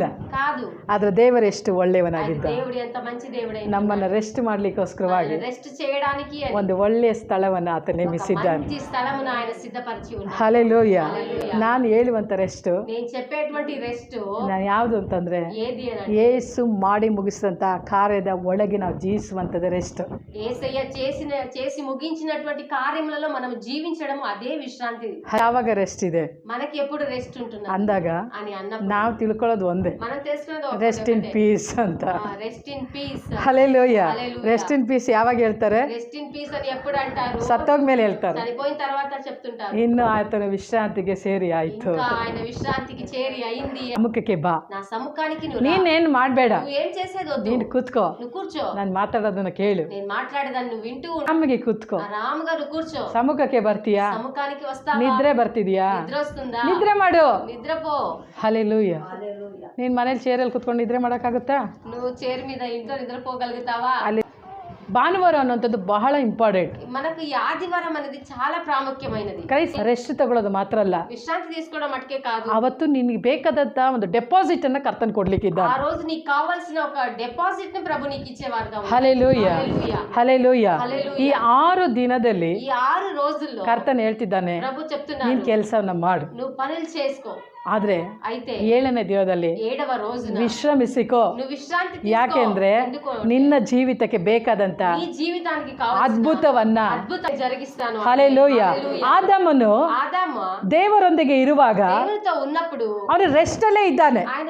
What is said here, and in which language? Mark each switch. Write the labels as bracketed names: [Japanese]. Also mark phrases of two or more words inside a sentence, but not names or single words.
[Kannada] ಆದ್ರೆ ದೇವರು ಎಷ್ಟು ಒಳ್ಳೆಯವನಾಗಿದ್ದ, ನಮ್ಮನ್ನ ರೆಸ್ಟ್ ಮಾಡ್ಲಿಕ್ಕೋಸ್ಕರವಾಗಿ ಒಂದು ಒಳ್ಳೆಯ ಸ್ಥಳವನ್ನು ಆತ ನೇಮಿಸಿದ್ದಾನೆ. ಹಲ್ಲೆಲೂಯಾ. ನಾನು ಹೇಳುವಂತ ರೆಸ್ಟ್ ನಾನು ಯಾವುದು ಅಂತಂದ್ರೆ, ಯೇಸು ಮಾಡಿ ಮುಗಿಸಿದಂತ ಕಾರ್ಯದ ಒಳಗೆ ನಾವು ಜೀವಿಸುವಂತದ ರೆಸ್ಟ್. [Telugu] చేసి ముగించినటువంటి కార్యములలో మనం జీవించడం అదే విశ్రాంతి. [Kannada] ಯಾವಾಗ ರೆಸ್ಟ್ ಇದೆ [Telugu] మనకి ఎప్పుడు రెస్ట్ ఉంటుంది [Kannada] ಅಂದಾಗ ನಾವು ತಿಳ್ಕೊಳ್ಳೋದು ಒಂದೇ, [English] rest in peace [Kannada] ಅಂತ. ಹಲ್ಲೆಲೂಯಾ. [English] rest in peace [Kannada] ಯಾವಾಗ ಹೇಳ್ತಾರೆ? ಸತ್ತೋಗ್ಮೇಲೆ ಹೇಳ್ತಾರೆ. ಇನ್ನು ಆತನ ವಿಶ್ರಾಂತಿಗೆ ಸೇರಿ ಆಯ್ತು, ಸಮ್ಮುಖಕ್ಕೆ ಬಾ. ನೀನೇನ್ ಮಾಡ್ಬೇಡ, ನೀನ್ ಕೂತ್ಕೋ, ನಾನು ಮಾತಾಡೋದನ್ನ ಕೇಳು, ನಮಗೆ ಕೂತ್ಕೋ. ಸಮ್ಮುಖಕ್ಕೆ ಬರ್ತೀಯಾ? ನಿದ್ರೆ ಬರ್ತಿದ್ಯಾ? ನಿದ್ರೆ ಮಾಡು. ಹಲ್ಲೆಲೂಯಾ. ನೀನ್ ಮನೇಲಿ ಚೇರಲ್ಲಿ ಕುತ್ಕೊಂಡು ನಿದ್ರೆ ಮಾಡೋಕ್ಕಾಗುತ್ತಾ? [Telugu] నువ్వు చైర్ మీద ఇంట్లో నిద్రపోగలుగుతావా? [Kannada] ಅಲ್ಲಿ ಭಾನುವಾರ ಅನ್ನೋಂಥದ್ದು ಬಹಳ ಇಂಪಾರ್ಟೆಂಟ್. [Telugu] మనకు ఈ ఆదివారం అనేది చాలా ప్రాముఖ్యమైనది. [Kannada] ರೆಸ್ಟ್ ತಗೊಳ್ಳೋದು ಮಾತ್ರ ಅಲ್ಲ, [Telugu] ವಿಶ್ರಾಂತಿ తీసుకోవడం మటుకే కాదు, [Kannada] ಅವತ್ತು ನಿನಗೆ ಬೇಕಾದಂತ ಒಂದು ಡೆಪಾಸಿಟ್ ಅನ್ನ ಕರ್ತನ್ ಕೊಡ್ಲಿಕ್ಕಿದ್ದ. [Telugu] ಆ రోజు నీకు కావాల్సిన ఒక ಡೆಪಾಸಿಟ್ ని ప్రభు నీకు ఇచ్చేవారుగా. [Kannada] ಹಲ್ಲೆಲೂಯಾ. ಹಲ್ಲೆಲೂಯಾ. ಈ 6 ದಿನದಲ್ಲಿ, [Telugu] ಈ 6 రోజుల్లో [Kannada] ಕರ್ತನ್ ಹೇಳ್ತಿದ್ದಾನೆ, [Telugu] ప్రభు చెప్తున్నాడు, [Kannada] ನೀನ್ ಕೆಲಸವನ್ನ ಮಾಡು, [Telugu] నువ్వు పనులు చేసుకో. [Kannada] ಆದ್ರೆ 7ನೇ ದಿನದಲ್ಲಿ ವಿಶ್ರಮಿಸಿಕೋ. ಯಾಕೆಂದ್ರೆ ನಿನ್ನ ಜೀವಿತಕ್ಕೆ ಬೇಕಾದಂತ ಅದ್ಭುತವನ್ನ ಹಲ್ಲೆಲೂಯಾ. ಆದಾಮನು ದೇವರೊಂದಿಗೆ ಇರುವಾಗ ಅವನು ರೆಸ್ಟ್ ಅಲ್ಲೇ ಇದ್ದಾನೆ.